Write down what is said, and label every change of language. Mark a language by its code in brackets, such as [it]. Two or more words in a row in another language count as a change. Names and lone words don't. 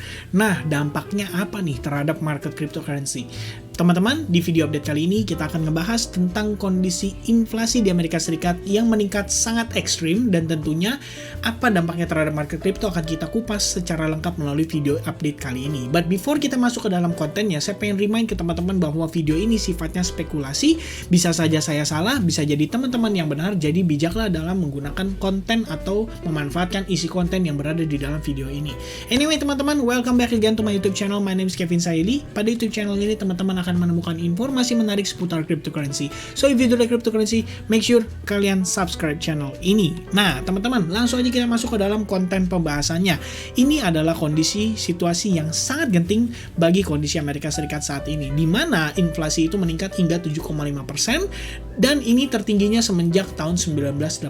[id] Nah, dampaknya apa nih terhadap market cryptocurrency? Teman-teman, di video update kali ini kita akan ngebahas tentang kondisi inflasi di Amerika Serikat yang meningkat sangat ekstrim, dan tentunya apa dampaknya terhadap market crypto akan kita kupas secara lengkap melalui video update kali ini. [en] But before [id] kita masuk ke dalam kontennya, saya pengen remind ke teman-teman bahwa video ini sifatnya spekulasi, bisa saja saya salah, bisa jadi teman-teman yang benar, jadi bijaklah dalam menggunakan konten atau memanfaatkan isi konten yang berada di dalam video ini. Anyway teman-teman, [en] welcome back again to my YouTube channel. My name is Kevin Saili. [id] Pada YouTube channel ini teman-teman akan menemukan informasi menarik seputar cryptocurrency. [en] So if you do like cryptocurrency, make sure [id] kalian subscribe channel ini. Nah teman-teman, langsung aja kita masuk ke dalam konten pembahasannya. Ini adalah kondisi situasi yang sangat genting bagi kondisi Amerika Serikat saat ini, di mana inflasi itu meningkat hingga 7,5%, dan ini tertingginya semenjak tahun 1982.